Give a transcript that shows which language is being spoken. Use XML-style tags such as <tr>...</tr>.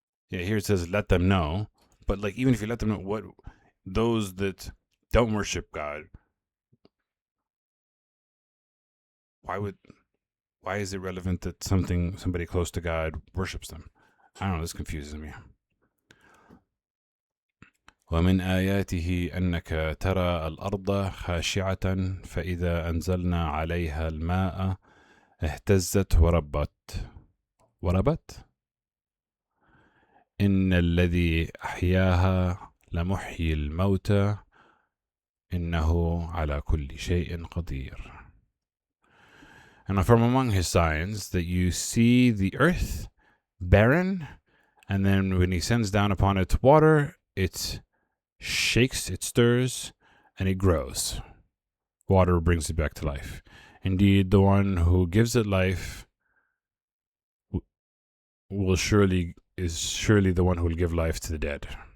<en>Yeah, here it says let them know, but like even if you let them know, what those that don't worship God, why is it relevant that somebody close to God worships them? I don't know, this confuses me.</en> <ar>ومن آياته أنك ترى الأرض خاشعة فإذا أنزلنا عليها الماء اهتزت وربت إن الذي أحياها لمحيي الموتى إنه على كل شيء قدير.</ar> <en>And from among his signs that you see the earth barren, and then when he sends down upon it water, it shakes, it stirs, and it grows. Water brings it back to life. Indeed, the one who gives it life is surely the one who will give life to the dead.</en>